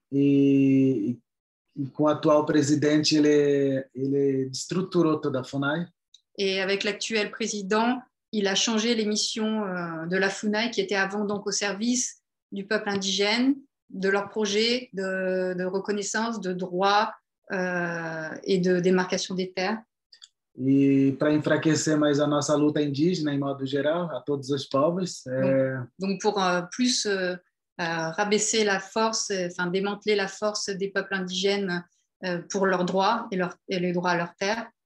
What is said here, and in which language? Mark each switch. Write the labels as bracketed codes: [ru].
[pt] Et com o atual presidente, ele destruturou toda a FUNAI. [fr] Et avec l'actuel président, il a changé les missions de la FUNAI qui était avant donc au service du peuple indigène, de leurs projets de reconnaissance, de droits et de démarcation des terres. [pt] E para enfraquecer mais a nossa luta indígena em modo geral, a todos os povos. [fr] Donc pour plus rabaisser la force, démanteler la force des peuples indigènes pour leurs droits et les droits à leurs terres.